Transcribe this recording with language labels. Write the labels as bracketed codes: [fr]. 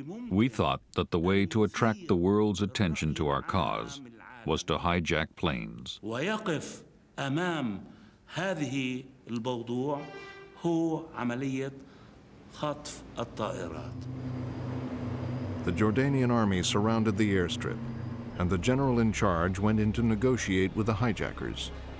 [en] We thought that the way to attract the world's attention to our cause was to hijack planes. [ar] ويقف أمام هذه الموضوع هو عملية خطف الطائرات. [en] The Jordanian army surrounded the airstrip, and the general in charge went in to negotiate with the hijackers.